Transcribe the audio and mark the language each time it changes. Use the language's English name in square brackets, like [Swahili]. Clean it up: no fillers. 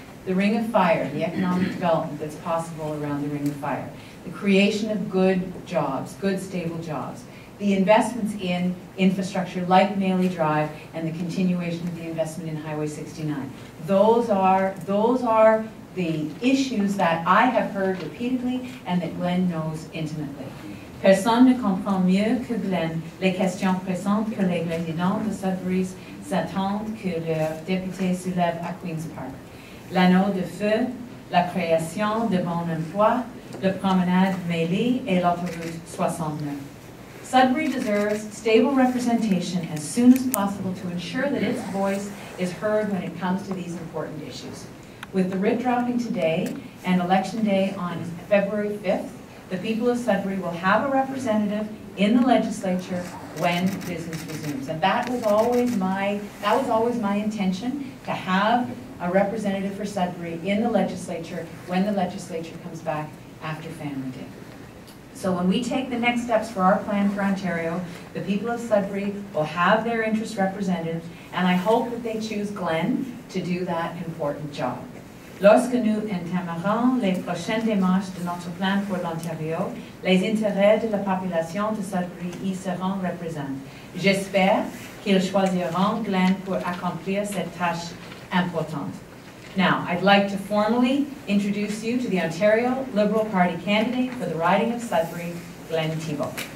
[English] The Ring of Fire, the economic development that's possible around the Ring of Fire, the creation of good jobs, good stable jobs, the investments in infrastructure like Maley Drive and the continuation of the investment in Highway 69. Those are the issues that I have heard repeatedly and that Glenn knows intimately. [French] Personne ne comprend mieux que Glenn les questions pressantes que les résidents de Sudbury s'attendent que leurs députés soulèvent à Queen's Park. L'anneau de feu, la création de bons emplois, la promenade Maley et l'autoroute 69. [English] Sudbury deserves stable representation as soon as possible to ensure that its voice is heard when it comes to these important issues. With the writ dropping today and Election Day on February 5th, the people of Sudbury will have a representative in the legislature when business resumes. And that was always my intention, to have a representative for Sudbury in the legislature when the legislature comes back after Family Day. So when we take the next steps for our plan for Ontario, the people of Sudbury will have their interests represented, and I hope that they choose Glenn to do that important job. [French] Lorsque nous entamerons les prochaines démarches de notre plan pour l'Ontario, les intérêts de la population de Sudbury y seront représentés. J'espère qu'ils choisiront Glenn pour accomplir cette tâche importante. [English] Now, I'd like to formally introduce you to the Ontario Liberal Party candidate for the riding of Sudbury, Wynne Thibeault.